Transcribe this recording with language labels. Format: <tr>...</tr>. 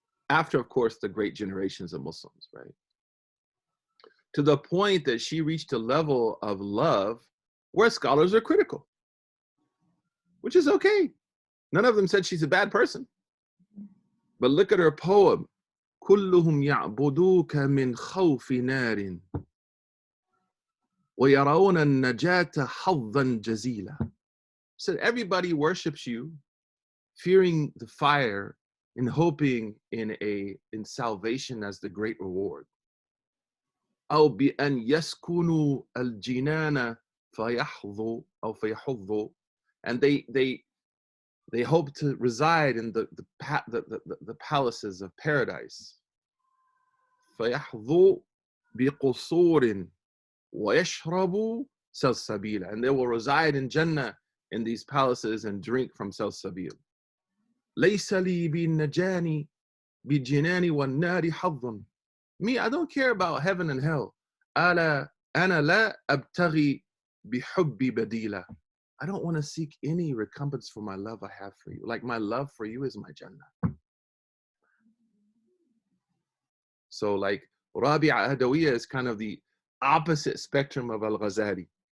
<en>After, of course, the great generations of Muslims, right? To the point that she reached a level of love where scholars are critical, which is okay. None of them said she's a bad person. But look at her poem.</en> <ar>كلهم يعبدوك من خوف نار ويرون النجاة حظا جزيلا.</ar> <en>So everybody worships you, fearing the fire and hoping in salvation as the great reward.</en> <ar>أو بأن يسكنوا الجنان فيحظوا أو فيحظوا,</ar> <en>and they hope to reside in the palaces of paradise.</en> <ar>فيحظوا بقصور ويشربوا سلسبيلا,</ar> <en>and they will reside in Jannah in these palaces and drink from Salsabil.</en> <ar>ليس لي بالنجان بالجنان والنار حظ.</ar> <en>Me, I don't care about heaven and hell.</en> <ar>أنا لا أبتغي بحب بديلا.</ar> <en>I don't want to seek any recompense for my love I have for you. Like my love for you is my Jannah. So like Rabi'a Adawiyya is kind of the opposite spectrum of Al-Ghazali.</en>